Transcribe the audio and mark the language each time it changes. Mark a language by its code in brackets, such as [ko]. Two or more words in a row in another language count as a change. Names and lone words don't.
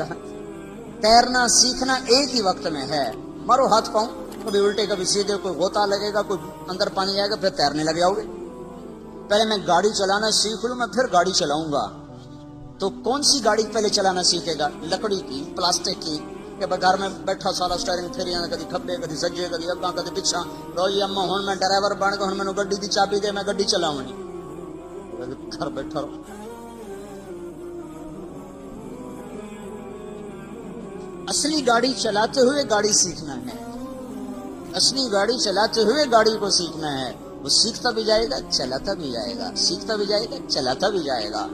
[ur] تیرنا سیکھنا ایک ہی وقت میں ہے، مارو ہاتھ پاؤں، کبھی الٹے کبھی سیدھے، کوئی غوطہ لگے گا، کوئی اندر پانی جائے گا، پھر تیرنے لگ جاؤ گے۔ پہلے میں گاڑی چلانا سیکھ لوں، میں پھر گاڑی چلاؤں گا۔ تو کون سی گاڑی پہلے چلانا سیکھے گا؟ لکڑی کی، پلاسٹک کی، کہ گھر میں بیٹھا سارا اسٹیئرنگ پھر جانا، [pa] کدی کھبے کدی سجے کدی اگاں کدی پچھا، لو جی اما ہن میں ڈرائیور بن کے ہن مینوں گڈی دی چابی دے، [ur] میں گڈی چلاؤں گی، گھر بیٹھا رہو۔ اصلی گاڑی چلاتے ہوئے گاڑی سیکھنا ہے، اصلی گاڑی چلاتے ہوئے گاڑی کو سیکھنا ہے۔ وہ سیکھتا بھی جائے گا چلاتا بھی جائے گا، سیکھتا بھی جائے گا چلاتا بھی جائے گا۔